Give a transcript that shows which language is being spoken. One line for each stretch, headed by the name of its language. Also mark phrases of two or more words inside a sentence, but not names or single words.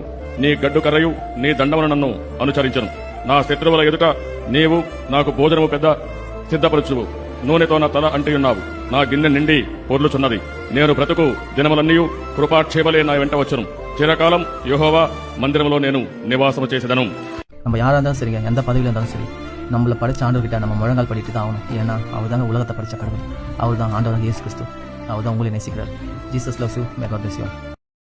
Telugu: నీ గడ్డు కర్రయు నీ దండమును నన్ను అనుచరించను. నా శత్రువుల ఎదుట నీవు నాకు భోజనము పెద్ద సిద్ధపరచువు. నూనెతో నా తల అంటియున్నావు. నా గిన్నె నిండి పొర్లుచున్నది. నేను బ్రతుకు దినములన్నీయు కృపాక్షేమలే నా వెంట వచ్చును. చిరకాలం యెహోవా మందిరములో నేను నివాసము చేసేదను.
Tamil: நம்ம யாரா இருந்தாலும் சரிங்க, எந்த பதவியில் இருந்தாலும் சரி, நம்மளை படைச்ச ஆண்டவர்கிட்ட நம்ம முழங்கால் படிட்டு தான் ஆகணும். ஏன்னா அவர் தாங்க உலகத்தை படைச்ச கடவுள். அவர் தான் ஆண்டவர் இயேசு கிறிஸ்து. அவர் தான் உங்களை நேசிக்கிறார்.
English: Jesus loves you. May God bless you.